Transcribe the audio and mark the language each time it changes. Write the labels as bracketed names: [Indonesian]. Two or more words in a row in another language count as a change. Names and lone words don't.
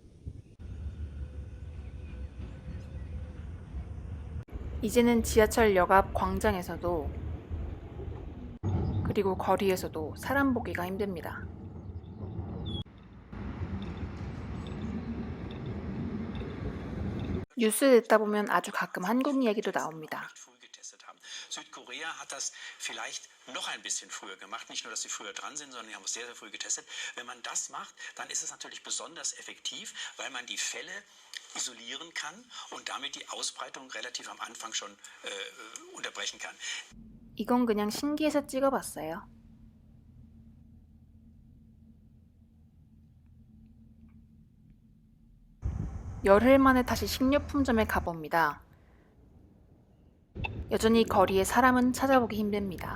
[Korean] 이제는 지하철역 앞 광장에서도 그리고 거리에서도 사람 보기가 힘듭니다. 뉴스 듣다 보면 아주 가끔 한국 이야기도 나옵니다. [German] früh getestet haben. Südkorea hat das vielleicht noch ein bisschen früher gemacht. Nicht nur, dass sie früher dran sind, sondern die haben es sehr, sehr früh getestet. Wenn man das macht, dann ist es natürlich besonders effektiv, weil man die Fälle isolieren kann und damit die Ausbreitung relativ am Anfang schon unterbrechen kann. [Korean] 이건 그냥 신기해서 찍어봤어요. 열흘 만에 다시 식료품점에 가봅니다. 여전히 거리에 사람은 찾아보기 힘듭니다.